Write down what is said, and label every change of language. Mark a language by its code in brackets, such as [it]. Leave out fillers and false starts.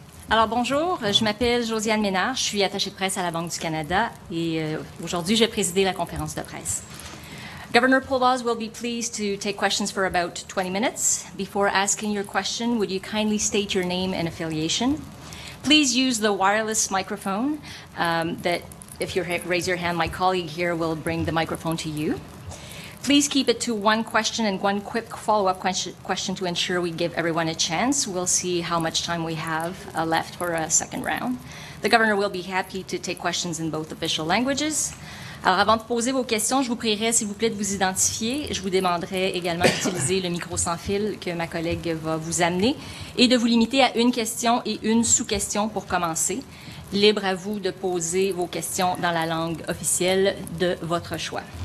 [fr] Alors bonjour, je m'appelle Josiane Ménard, je suis attachée de presse à la Banque du Canada et aujourd'hui je vais présider la conférence de presse. [en] Governor Poloz will be pleased to take questions for about 20 minutes. Before asking your question, would you kindly state your name and affiliation? Please use the wireless microphone that if you raise your hand, my colleague here will bring the microphone to you. Please keep it to one question and one quick follow-up question to ensure we give everyone a chance. We'll see how much time we have left for a second round. The governor will be happy to take questions in both official languages. [fr] Alors, avant de poser vos questions, je vous prierai, s'il vous plaît, de vous identifier. Je vous demanderai également d'utiliser le micro sans fil que ma collègue va vous amener et de vous limiter à une question et une sous-question pour commencer. Libre à vous de poser vos questions dans la langue officielle de votre choix.